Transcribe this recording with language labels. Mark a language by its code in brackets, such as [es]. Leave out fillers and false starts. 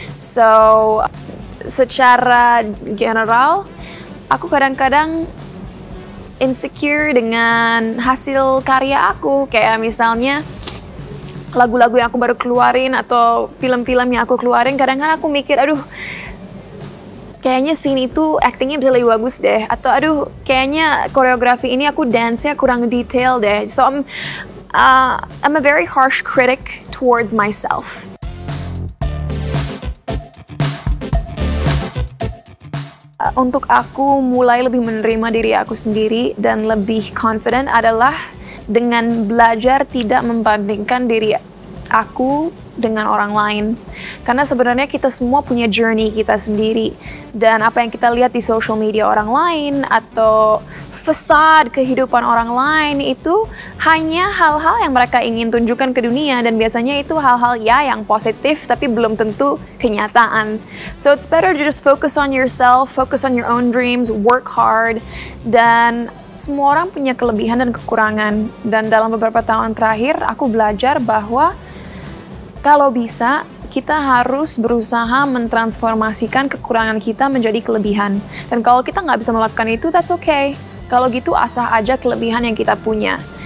[id] So secara general, aku kadang-kadang insecure dengan hasil karya aku. Kayak misalnya lagu-lagu yang aku baru keluarin atau film-film yang aku keluarin, kadang-kadang aku mikir, aduh, kayaknya scene itu actingnya bisa lebih bagus deh. Atau aduh, kayaknya koreografi ini aku dance-nya kurang detail deh. [en] So I'm a very harsh critic towards myself. [id] Untuk aku mulai lebih menerima diri aku sendiri dan lebih confident adalah dengan belajar tidak membandingkan diri aku dengan orang lain. Karena sebenarnya kita semua punya journey kita sendiri. Dan apa yang kita lihat di social media orang lain atau fasad kehidupan orang lain itu hanya hal-hal yang mereka ingin tunjukkan ke dunia, dan biasanya itu hal-hal ya yang positif tapi belum tentu kenyataan. [en] So it's better to just focus on yourself, focus on your own dreams, work hard. [id] Dan semua orang punya kelebihan dan kekurangan. Dan dalam beberapa tahun terakhir aku belajar bahwa kalau bisa kita harus berusaha mentransformasikan kekurangan kita menjadi kelebihan. Dan kalau kita nggak bisa melakukan itu, [en] that's okay. [id] Kalau gitu asah aja kelebihan yang kita punya.